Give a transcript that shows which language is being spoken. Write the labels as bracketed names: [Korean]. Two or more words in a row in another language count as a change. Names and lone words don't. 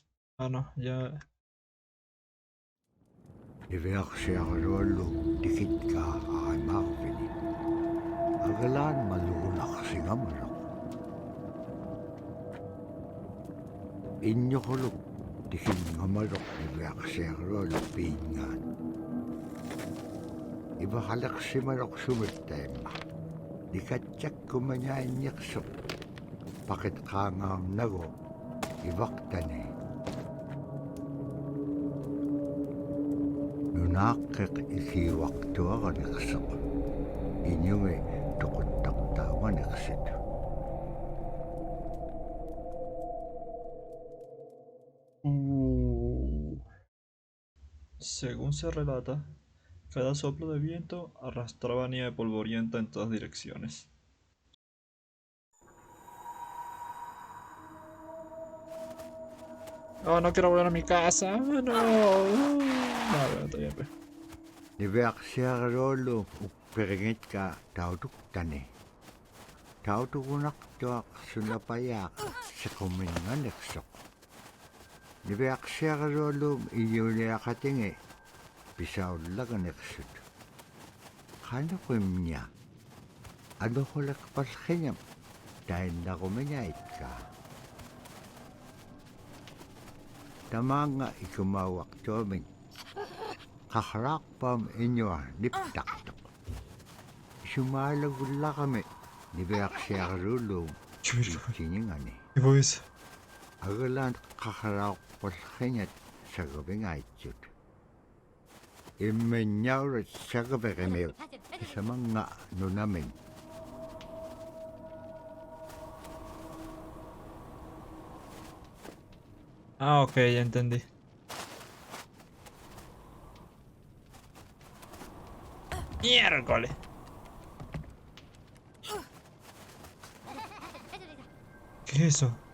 [Spanish] No, ya. [Inupiaq] Iverksiarluallu tikitkaa aimarvini. Agalaan maluunaqsingamaloq. Inñoquluk tikingamaloq iverksiarluallu piingaan. Ivahaleqsimaloq sumittaimma. Nikatjakkumañainniqsuq. Paqitqaangaarnagu ivaqtani. Nunaaqqiq ikiuaqtuaraniqsuq. Iñumi tuquttaqtaawaniqsit. [Spanish] Según se relata, cada soplo de viento arrastraba nieve polvorienta en todas direcciones. Oh, no quiero volver a mi casa. No. No, está bien, pues. [Inupiaq] Niverksiarluallu upperingitkaa tautuktani. Tautukunaqtuaq sunapayaaq siquminganiqsuq. Niverksiarluallum iñuniaqatingi pisaullaganiqsut. Qanuqimña anuqulaqpallqiñam tainnaqumiñaitkaa. Tamaanga ikumauaqtuamin qaqraaqpam iñua niptaqtuq. Sumaalagullaqami niverksiarlullum tiñingani. [Spanish] ¿Qué fue eso? [Inupiaq] Agalaan qaqraaqpallqiñat sagavingaaitsut. Immiñaurat sagaveqimiut isamanga nunamin. [Spanish] Ok, ya entendí. Miércoles. ¿Qué es eso?